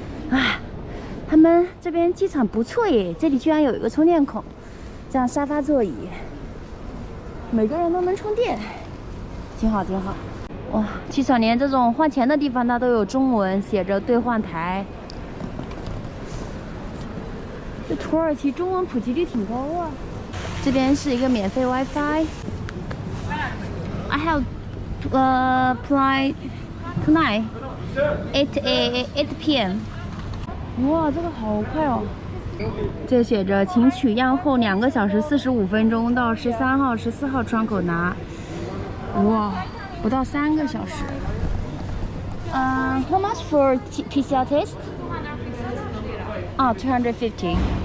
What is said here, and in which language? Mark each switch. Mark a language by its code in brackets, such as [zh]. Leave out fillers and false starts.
[zh] 啊，他们这边机场不错耶，这里居然有一个充电孔，这样沙发座椅，每个人都能充电。挺好，挺好。哇，机场连这种换钱的地方它都有中文写着兑换台。这土耳其中文普及率挺高啊。这边是一个免费 WiFi。 [en] I have flight tonight 8 p.m. [zh] 哇，这个好快哦。这写着请取样后2个小时45分钟到13号、14号窗口拿。哇，不到3个小时。 [en] How much for PCR test? [zh] 啊，250。